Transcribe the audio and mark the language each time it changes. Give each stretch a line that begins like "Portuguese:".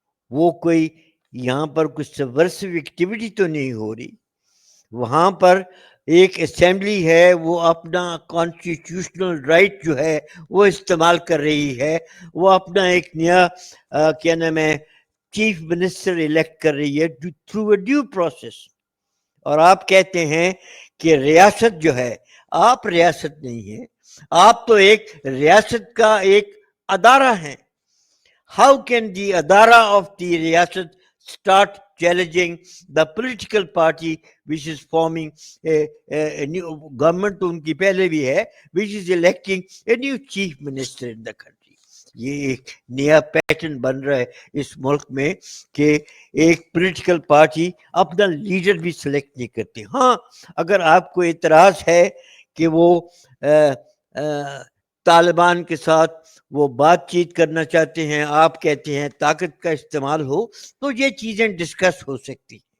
Urdu: وہ کوئی یہاں پر کچھ سبورسو ایکٹیویٹی تو نہیں ہو رہی, وہاں پر ایک اسمبلی ہے وہ اپنا کانسٹیٹیوشنل رائٹ جو ہے وہ استعمال کر رہی ہے, وہ اپنا ایک نیا کیا نام ہے چیف منسٹر الیکٹ کر رہی ہے
English: through a due process,
Urdu: اور آپ کہتے ہیں کہ ریاست جو ہے, آپ ریاست نہیں ہیں, آپ تو ایک ریاست کا ایک ادارہ ہیں.
English: How can the adara of the riyasat start challenging the political party which is forming a new government
Urdu: تو ان کی پہلے بھی ہے,
English: which is electing a new chief minister in the country.
Urdu: یہ ایک نیا پیٹرن بن رہا ہے اس ملک میں کہ ایک پولیٹیکل پارٹی اپنا لیڈر بھی سلیکٹ نہیں کرتی. ہاں اگر آپ کو اعتراض ہے کہ وہ طالبان کے ساتھ وہ بات چیت کرنا چاہتے ہیں, آپ کہتے ہیں طاقت کا استعمال ہو, تو یہ چیزیں ڈسکس ہو سکتی.